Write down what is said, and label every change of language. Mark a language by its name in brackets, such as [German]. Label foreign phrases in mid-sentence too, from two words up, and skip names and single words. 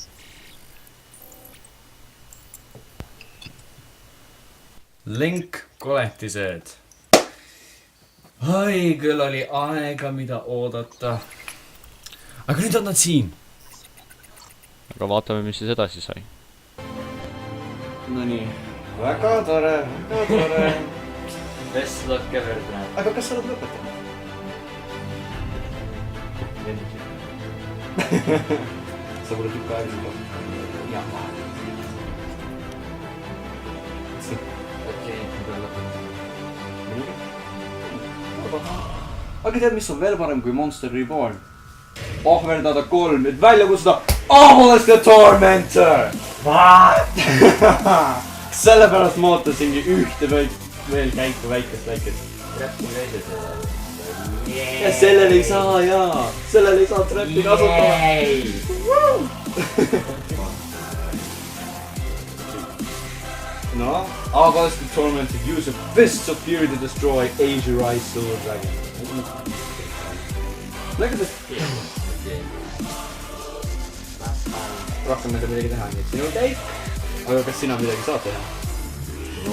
[Estonian] Link koletised. Oi, küll oli aega, mida oodata. Aga nüüd on nad siin. Aga vaatame, mis siis edasi sai. No nii. Väga tore, väga tore. [English] Best luck ever täna. [Estonian] Aga kas sa oled lõpetanud? Sa pole tükk aega siin. Jah. Okei, nüüd on lõpetanud. Aga tead, mis on veel parem kui Monster Reborn? Ohverdada 3, et välja kutsuda Obelisk the Tormentor! [English] What? [Estonian] Sellepärast ma ootasingi ühte veel käiku väikest. Trappi käisid seda. Ja sellel ei saa, jaa. Sellel ei saa trappi kasutada. [English] No, Obelisk the Tormentor use a Fists of Fury to destroy Azure-Rise Silver Dragon. Look at this. [Estonian] Rohkem ei saa midagi teha, nii et sinu käik. Aga kas sina midagi saad teha? No.